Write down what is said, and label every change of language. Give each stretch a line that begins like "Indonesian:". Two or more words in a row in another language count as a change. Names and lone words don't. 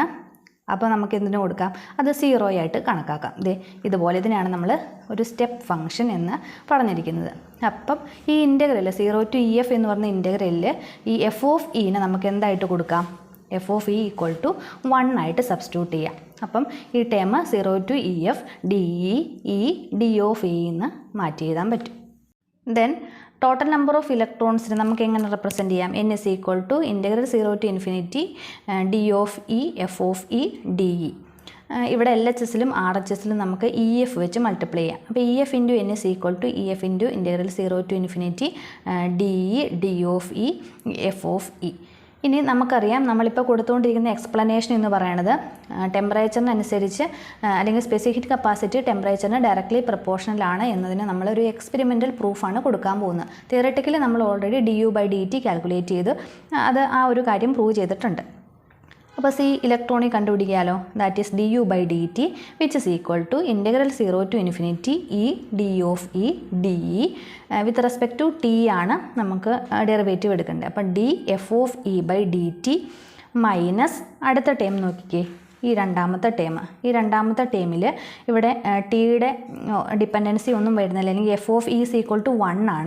Malayalam: അപ്പോൾ നമുക്ക് എന്തിനു കൊടുക്കാം, അത് 0 ആയിട്ട് കണക്കാക്കാം. ഇതുപോലെ ഇതിനാണ് നമ്മൾ ഒരു
English: step function
Malayalam: എന്ന് പറഞ്ഞിരിക്കുന്നത്. അപ്പം ഈ ഇൻ്റഗ്രൽ 0 to EF എന്ന് പറഞ്ഞ ഇൻ്റഗ്രലിൽ ഈ f(E)നെ നമുക്ക് എന്തായിട്ട് കൊടുക്കാം, f(E) = 1 ആയിട്ട് സബ്സ്റ്റിറ്റ്യൂട്ട് ചെയ്യാം. അപ്പം ഈ ടേം 0 to EF dE E d(E) എന്ന് മാറ്റി എഴുതാൻ പറ്റും.
English: then total number of electrons
Malayalam: നമുക്ക് എങ്ങനെ റെപ്രസെൻറ്റ് ചെയ്യാം,
English: N = (0 to ∞) D(E) f(E) dE.
Malayalam: ഇവിടെ LHSലും RHSലും നമുക്ക് EF വെച്ച് മൾട്ടിപ്ലൈ ചെയ്യാം.
English: അപ്പോൾ EF × N = EF × (0 to ∞) dE d(E) f(E).
Malayalam: ഇനി നമുക്കറിയാം, നമ്മളിപ്പോൾ കൊടുത്തുകൊണ്ടിരിക്കുന്ന എക്സ്പ്ലനേഷൻ എന്ന് പറയുന്നത് ടെമ്പറേച്ചറിനനുസരിച്ച് അല്ലെങ്കിൽ
English: specific heat capacity temperature directly proportional
Malayalam: ആണ് എന്നതിന് നമ്മളൊരു
English: experimental proof
Malayalam: കൊടുക്കാൻ പോകുന്നത്. തിയററ്റിക്കലി നമ്മൾ
English: already DU/DT calculate
Malayalam: ചെയ്ത് അത് ആ ഒരു കാര്യം പ്രൂവ് ചെയ്തിട്ടുണ്ട്. അപ്പോൾ C ഇലക്ട്രോണിക് കണ്ടുപിടിക്കാമല്ലോ,
English: that is DU/DT which is equal to (0 to ∞) E d(E) dE. with respect to T
Malayalam: ആണ് നമുക്ക് ഡെറിവേറ്റീവ് എടുക്കേണ്ടത്. അപ്പം dF(E)/dt മൈനസ് അടുത്ത ടേം നോക്കിക്കേ, ഈ രണ്ടാമത്തെ ടേമിൽ ഇവിടെ ടിയുടെ ഡിപ്പെൻഡൻസി ഒന്നും വരുന്നില്ല, അല്ലെങ്കിൽ
English: f of e is equal to 1
Malayalam: ആണ്.